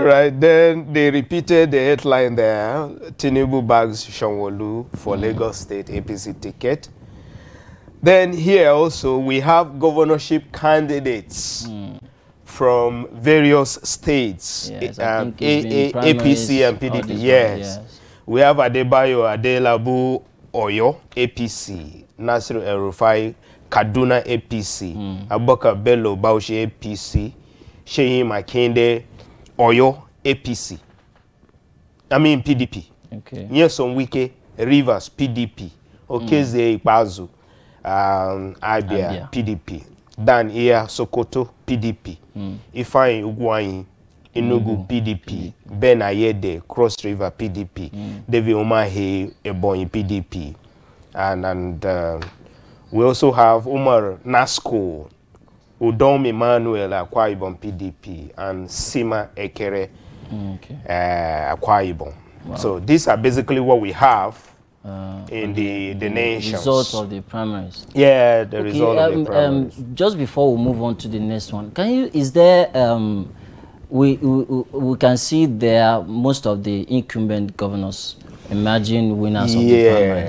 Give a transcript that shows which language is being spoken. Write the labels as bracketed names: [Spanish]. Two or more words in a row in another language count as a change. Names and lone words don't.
[English] Right, then they repeated the headline there. Tinubu bags Sanwo-Olu for Lagos State APC ticket. Then here also we have governorship candidates from various states, yes, APC and PDP. Yes. We have Adebayo Adelabu Oyo, APC, Nasiru El-Rufai, Kaduna, APC, Abubakar Bello Bauchi, APC, Sheyi Makinde, Oyo, APC. I mean PDP. Okay. Nyesom Wike, Rivers, PDP. Okeze Ikpazu, Abia, PDP. Dan Iya Sokoto, PDP. Ifeanyi Ugwuanyi, Enugu, PDP. Ben Ayede, Cross River, PDP. David Umahi, Ebonyi, PDP. And we also have Umar Nasco, Udom Emmanuel, Akwa Ibom, PDP, and Sima Ekere, Akwa Ibom. Wow. So these are basically what we have in the nations. Results of the primaries. Yeah, the result of the primaries. Just before we move on to the next one, is there, we can see there most of the incumbent governors emerging winners of the primaries.